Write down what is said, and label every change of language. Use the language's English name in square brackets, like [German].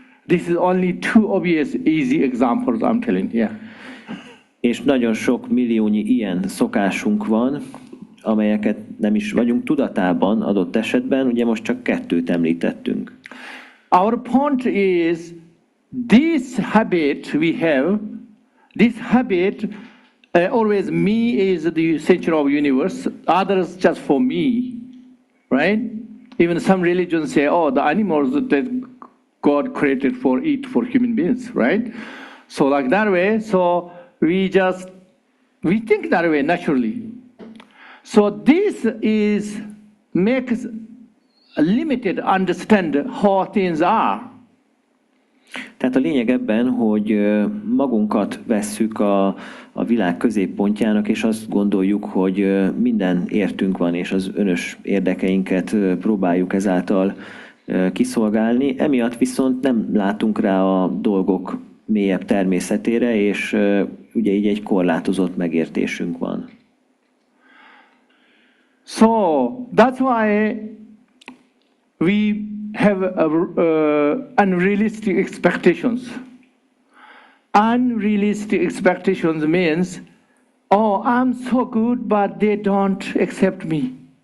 [English] This is only two obvious, easy examples I'm telling. Yeah. [Hungarian] És nagyon sok milliónyi ilyen szokásunk van, amelyeket nem is vagyunk tudatában adott esetben, ugye most csak 2 említettünk. [English] Our point is, this habit we have, this habit, always me is the center of the universe, others just for me, right? Even some religions say, oh, the animals that God created for eat for human beings, right? So like that way, so we think that way naturally. So this makes a limited understand how things are. [Hungarian] Tehát a lényeg ebben, hogy magunkat vesszük a világ középpontjának, és azt gondoljuk, hogy minden értünk van, és az önös érdekeinket próbáljuk ezáltal kiszolgálni. Emiatt viszont nem látunk rá a dolgok mélyebb természetére, és ugye így egy korlátozott megértésünk van. [English] So that's why we have unrealistic expectations. Unrealistic expectations means, oh, I'm so good, but they don't accept me.